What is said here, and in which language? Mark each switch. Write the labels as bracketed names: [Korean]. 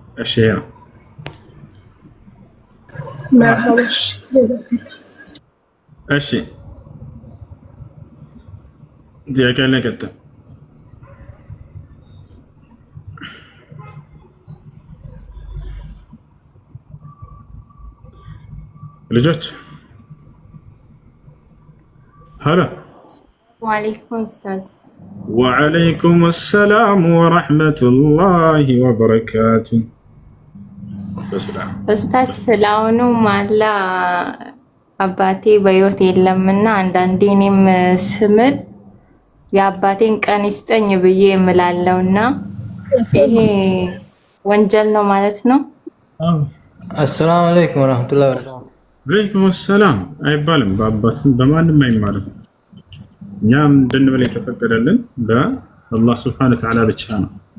[Amharic] ፈትዋ አለ። እሺ ነው እሺ ጥያቄ ላይ ቀጥል ልጆች هلا [Arabic] وعليكم أستاذ. وعليكم السلام ورحمة الله وبركاته. [Amharic] በሰላም ኡስታዝ ስላውኑ ማላ አባቴ በህይወት የለምና አንዳንዴ እኔም ስምል የአባቴን ቀን ይስጠኝ ብዬ እምላለሁና ይሄ ወንጀል ነው ማለት ነው? [Arabic] السلام عليكم ورحمة الله وبركاته. عليكم السلام [Amharic] አይባልም። በአባትም በማንም አይማርም። እኛም እንድንበል የተፈቀደልን በአላህ ሱብሓነሁ ወተዓላ ብቻ ነው።